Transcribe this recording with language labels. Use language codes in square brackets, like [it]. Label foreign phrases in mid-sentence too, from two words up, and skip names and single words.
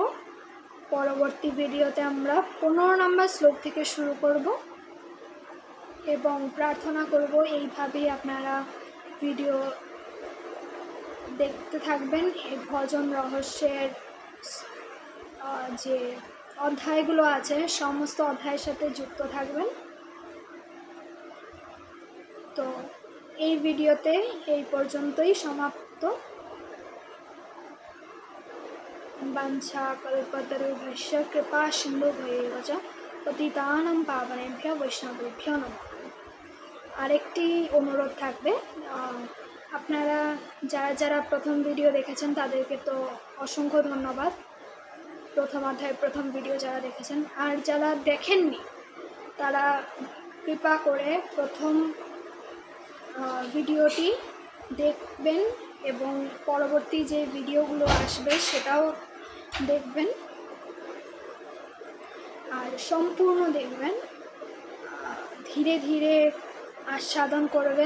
[bn] পরবর্তী ভিডিওতে আমরা 15 নম্বর শ্লোক থেকে শুরু করব এবং প্রার্থনা করব এইভাবেই আপনারা ভিডিও দেখতে থাকবেন। এই ভজন রহস্যের যে অধ্যায়গুলো আছে, সমস্ত অধ্যায়ের সাথে যুক্ত থাকবেন। এই ভিডিওতে এই পর্যন্তই সমাপ্ত। [sa] বাঞ্ছা কল্পতরুভ্যশ্চ কৃপা সিন্ধুভ্যেব চ পতিতানাং পাবনেভ্যো বৈষ্ণবেভ্যো নমঃ। [bn] আরেকটি অনুরোধ থাকবে, আপনারা যারা যারা প্রথম ভিডিও দেখেছেন তাদেরকে তো অসংখ্য ধন্যবাদ, প্রথম অধ্যায়ের প্রথম ভিডিও যারা দেখেছেন। আর যারা দেখেননি তারা কৃপা করে প্রথম ভিডিওটি দেখবেন এবং পরবর্তী যে ভিডিওগুলো আসবে সেটাও দেখবেন, আর সম্পূর্ণ দেখবেন, ধীরে ধীরে আস্বাদন করবেন।